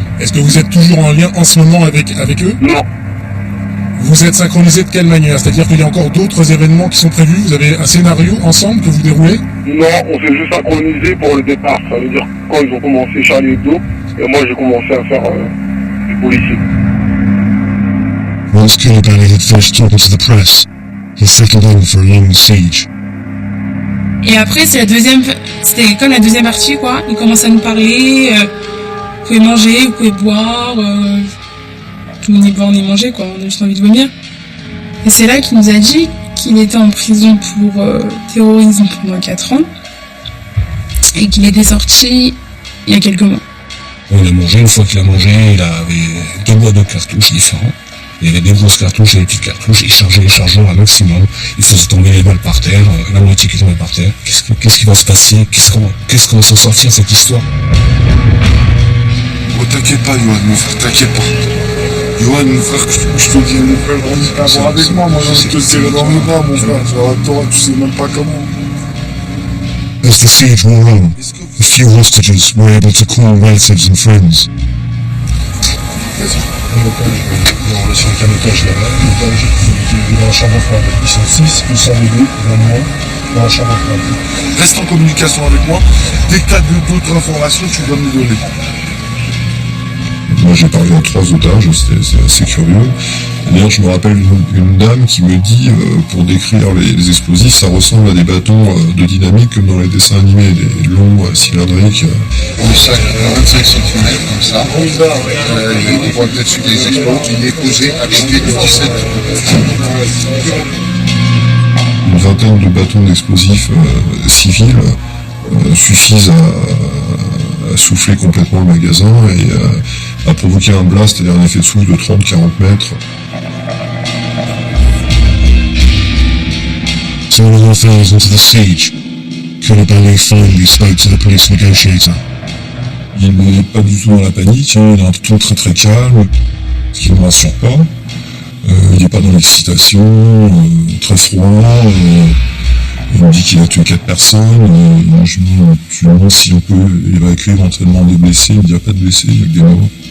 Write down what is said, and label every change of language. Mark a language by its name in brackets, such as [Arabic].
[French] Est-ce que vous êtes toujours en lien en ce moment avec eux? Non. Vous êtes synchronisé de quelle manière? C'est-à-dire qu'il y a encore d'autres événements qui sont prévus? Vous avez un scénario ensemble que vous déroulez? Non, on s'est juste synchronisé pour le départ. Ça veut dire quand ils ont commencé Charlie Hebdo, et moi j'ai commencé à faire les policiers. [English] Once Koulibaly had finished talking to the press, he settled in for a long siege. [French] Et après, c'était comme la deuxième partie, quoi. Il commence à nous parler, vous pouvez manger, vous pouvez boire, ni boire ni manger, quoi. On a juste envie de vomir. Et c'est là qu'il nous a dit qu'il était en prison pour terrorisme pendant 4 ans et qu'il était sorti il y a quelques mois. Il a mangé, une fois qu'il a mangé, il avait 2 boîtes de cartouches différents. Il y avait des grosses cartouches et des petites cartouches, il chargeait les chargeurs à maximum, il faisait tomber les balles par terre, la moitié qui tombait par terre. Qu'est-ce qui va se passer? Qu'est-ce qu'on va s'en sortir, cette histoire? Oh, t'inquiète pas, Yoann, mon frère, t'inquiète pas. Yoann, mon frère, je te dis, mon frère, on dit qu'à voir avec moi, je te tirerai dans le bras, mon frère, tu sais même pas comment. [English] As the siege wore on, a few hostages were able to call relatives and friends. [French] En relation avec un otage là-bas, l'otage qui est dans la chambre froide. Ils sont 6, ils sont les deux, évidemment, dans la chambre froide. Reste en communication avec moi. Dès que tu as d'autres informations, tu dois me donner. Moi j'ai parlé à 3 otages, c'est assez curieux. D'ailleurs je me rappelle une dame qui me dit, pour décrire les explosifs, ça ressemble à des bâtons de dynamite comme dans les dessins animés, des longs cylindriques. Un sac à 25 cm comme ça. On voit peut-être sur des explosions, il est posé avec des 17. Une vingtaine de bâtons d'explosifs civils suffisent à souffler complètement le magasin et à provoquer un blast, c'est-à-dire un effet de souffle de 30-40 mètres. [English] So when all fell into the siege, Koulibaly finally spoke to the police negotiator. [French] Il n'est pas du tout dans la panique, hein, il a un ton très très calme, ce qui ne me rassure pas. Il n'est pas dans l'excitation, très froid. Il me dit qu'il a tué 4 personnes. Je lui demande si on peut évacuer éventuellement des blessés. Il me dit qu'il n'y a pas de blessés, il y a que des morts.